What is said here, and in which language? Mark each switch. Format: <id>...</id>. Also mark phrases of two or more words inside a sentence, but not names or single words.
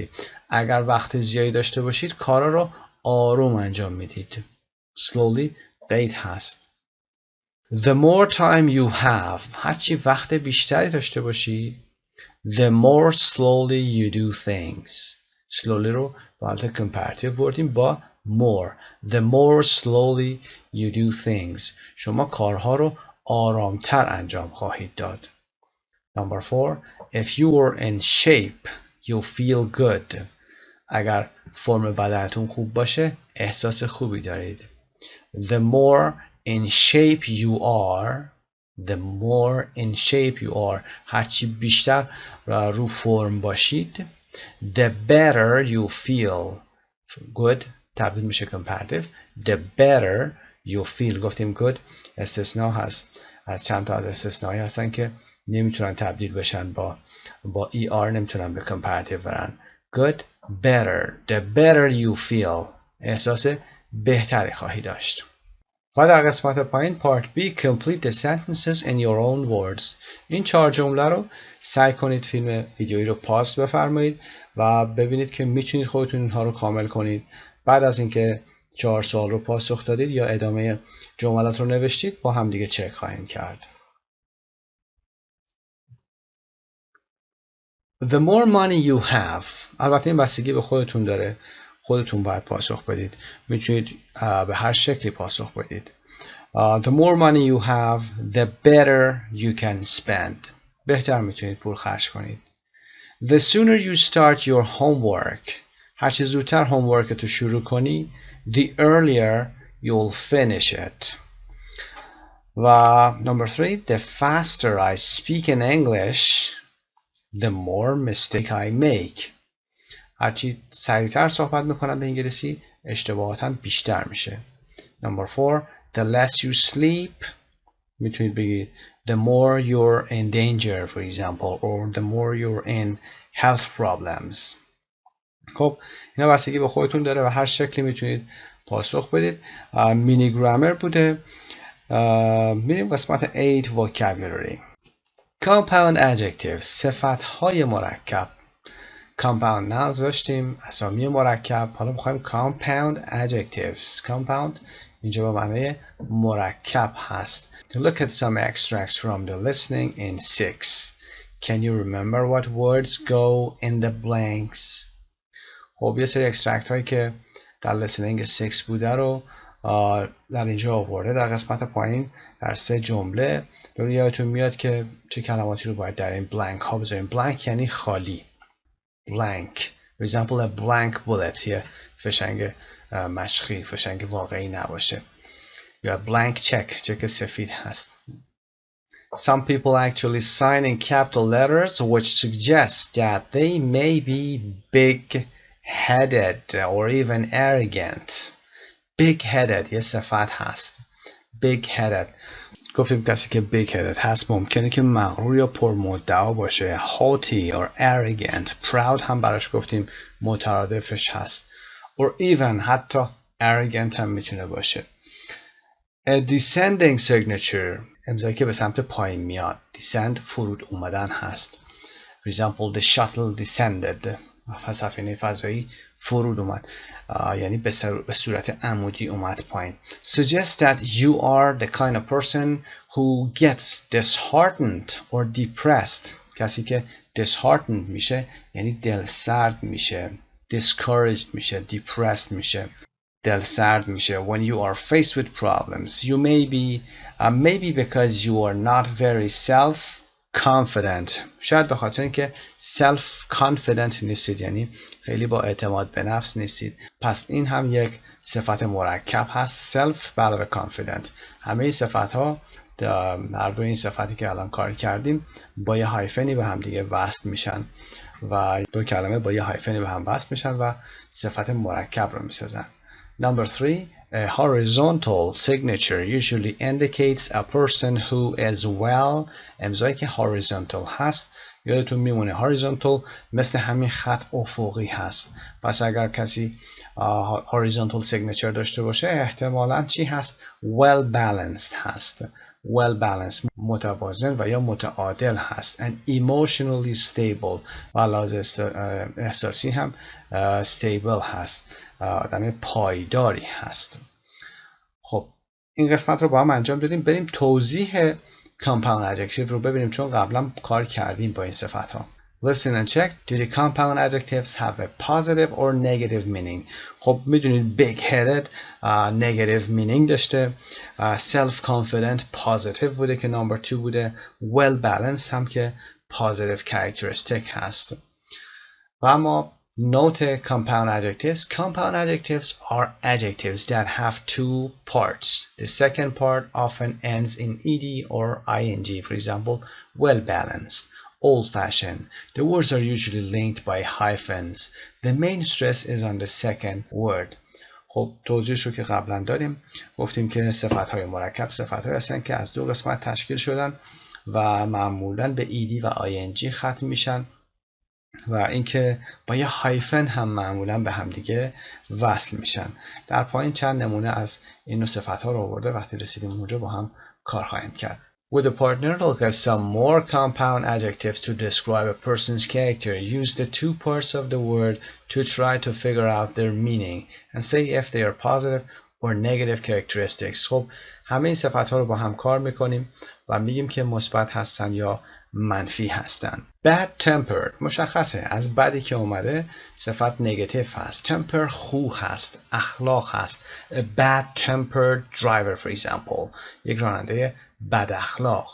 <fa>اگر وقت زیادی داشته باشید کارا رو آروم انجام میدید. Slowly قید هست.</fa> <en>The more time you have</en> <fa>هرچی وقت بیشتری داشته باشید</fa> <en>the more slowly you do things.</en> <fa>Slowly رو به حالت comparative بردیم با more.</fa> <en>The more slowly you do things.</en> <fa>شما کارها رو آرامتر انجام خواهید داد.</fa> <en>Number 4. If you were in shape, you feel good.</en> <fa>اگر فرم بدنتون خوب باشه احساس خوبی دارید.</fa> <en>The more in shape you are, the more in shape you are.</en> <fa>هرچی بیشتر رو فرم باشید</fa> <en>the better you feel.</en> <fa>Good تبدیل میشه comparative.</fa> <en>The better you feel.</en> <fa>گفتیم good استثناء هست. از چند تا از استثنایی هستن که نمیتونن تبدیل بشن با ER نمیتونن به comparative برن.</fa> <en>Good, better. The better you feel.</en> <fa>احساس بهتری خواهی داشت. و در قسمت پایین</fa> <en>part B complete the sentences in your own words.</en> <fa>این 4 جمله رو سعی کنید فیلم ویدیویی رو پاس بفرمایید و ببینید که میتونید خودتون اینها رو کامل کنید. بعد از اینکه 4 سوال رو پاسخ دادید یا ادامه جملات رو نوشتید با هم دیگه چک خواهیم کرد.</fa> <en>The more money you have.</en> <fa>البته این بستگی به خودتون داره. خودتون باید پاسخ بدید. میتونید به هر شکلی پاسخ بدید.</fa> <en>The more money you have, the better you can spend.</en> <fa>بهتر میتونید پول خرج کنید.</fa> <en>The sooner you start your homework.</en> <fa>هرچی زودتر homework تو شروع کنی,</fa> <en>the earlier you'll finish it. و number 3, the faster I speak in English, the more mistake I make.</en> <fa>هرچی سریعتر صحبت میکنم به انگلیسی اشتباهاتم بیشتر میشه.</fa> <en>Number 4, the less you sleep.</en> <fa>میتونید بگید</fa> <en>the more you're in danger, for example, or the more you're in health problems.</en> <fa>خب اینا بستگی به خودتون داره و هر شکلی میتونید پاسخ بدید. مینی گرامر بوده. میریم قسمت 8 vocabulary.</fa> <en>Compound adjectives</en> <fa>صفتهای مرکب.</fa> <en>Compound nouns</en> <fa>داشتیم اسامی مرکب. حالا میخوایم</fa> <en>compound adjectives.</en> <fa>Compound اینجا به معنی مرکب هست.</fa> <en>Look at some extracts from the listening in 6. Can you remember what words go in the blanks?</en> <fa>خب یه سری اکسترکت هایی که در listening 6 بوده رو در اینجا آورده در قسمت پایین در 3 جمله. برای یادتون میاد که چه کلماتی رو باید در این بلانک ها بذاریم. بلانک یعنی خالی. بلانک.</fa> <en>For example, a blank bullet.</en> <fa>یه فشنگ مشقی، فشنگ واقعی نباشه. یا</fa> <en>blank check.</en> <fa>چک سفید هست.</fa> <en>Some people actually sign in capital letters, which suggests that they may be big-headed or even arrogant.</en> <fa>Big-headed یه صفت هست.</fa> <en>Big-headed.</en> <fa>گفتیم کسی که big-headed هست ممکنه که مغرور یا پرمدعا باشه.</fa> <en>Haughty or arrogant.</en> <fa>Proud هم براش گفتیم مترادفش هست.</fa> <en>Or even</en> <fa>حتی arrogant هم میتونه باشه.</fa> <en>A descending signature.</en> <fa>امضایی که به سمت پایین میاد. Descend فرود اومدن هست.</fa> <en>For example, the shuttle descended.</en> <fa>سفینه فضایی فرود اومد. یعنی به صورت عمودی اومد پایین.</fa> <en>Suggest that you are the kind of person who gets disheartened or depressed.</en> <fa>کسی که disheartened میشه یعنی دل سرد میشه. Discouraged میشه. Depressed میشه. دل سرد میشه.</fa> <en>When you are faced with problems, you maybe because you are not very self-confident.</en> <fa>شاید به خاطر اینکه self-confident نیستید، یعنی خیلی با اعتماد به نفس نیستید. پس این هم یک صفت مرکب هست. self علاوه confident. همه این صفت ها، هر دو این صفتی که الان کار کردیم با یه هایفنی به هم دیگه وصل میشن و دو کلمه با یه هایفنی به هم وصل میشن و صفت مرکب رو میسازن.</fa> <en>Number 3, a horizontal signature usually indicates a person who is well.</en> <fa>امضایی که horizontal هست یادتون میمونه horizontal مثل همین خط افقی هست. پس اگر کسی</fa> <en>horizontal signature</en> <fa>داشته باشه احتمالاً چی هست؟</fa> <en>well balanced</en> <fa>هست.</fa> <en>well balanced</en> <fa>متوازن و یا متعادل هست.</fa> <en>and emotionally stable</en> <fa>و لحاظ احساسی هم stable هست. آدم پایداری هست. خب این قسمت رو با هم انجام دادیم. بریم توضیح</fa> <en>compound adjective</en> <fa>رو ببینیم چون قبلا کار کردیم با این صفت ها.</fa> <en>Listen and check. Do the compound adjectives have a positive or negative meaning?</en> <fa>خب میدونید big-headed</fa> <en>negative meaning</en> <fa>داشته. Self-confident positive بوده که number 2 بوده. Well-balanced هم که</fa> <en>positive characteristic</en> <fa>هست. و اما</fa> <en>note compound adjectives. Compound adjectives are adjectives that have two parts. The second part often ends in ed or ing. For example, well-balanced, old-fashioned. The words are usually linked by hyphens. The main stress is on the second word.</en> <fa>خب توضیحش رو که قبلا داریم گفتیم که صفت‌های مرکب صفت‌هایی هستن که از دو قسمت تشکیل شدن و معمولاً به ed و ing ختم میشن و اینکه با یه هایفن هم معمولا به هم دیگه وصل میشن. در پایین چند نمونه از این نوع صفت‌ها رو آورده. وقتی رسیدیم اونجا با هم کار خواهیم کرد.</fa> <en>With a partner, look at some more compound adjectives to describe a person's character. Use the two parts of the word to try to figure out their meaning and say if they are positive or negative characteristics.</en> <fa>خب همه این صفت‌ها رو با هم کار میکنیم و میگیم که مثبت هستن یا منفی هستن.</fa> <en>bad tempered</en> <fa>مشخصه از بدی که اومده صفت نگاتیو هست. temper خو هست، اخلاق هست.</fa> <en>a bad tempered driver for example</en> <fa>یک راننده بد اخلاق.</fa>